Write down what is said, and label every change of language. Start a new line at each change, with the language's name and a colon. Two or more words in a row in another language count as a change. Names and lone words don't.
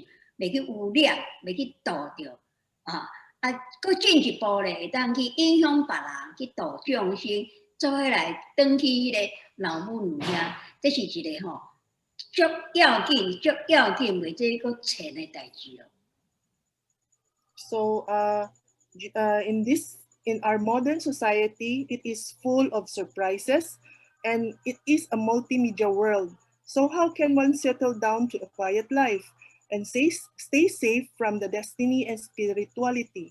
Min Nan Chinese: 袂去污染，袂去堕着搁进一步咧，会当去影响别人，去度众生，做伙来转去迄个老母娘遐，这是一个吼足要紧，袂这个浅的代志咯。
English: So in our modern society, it is full of surprises, and it is a multimedia world. So how can one settle down to a quiet life and stay safe from the destiny and spirituality?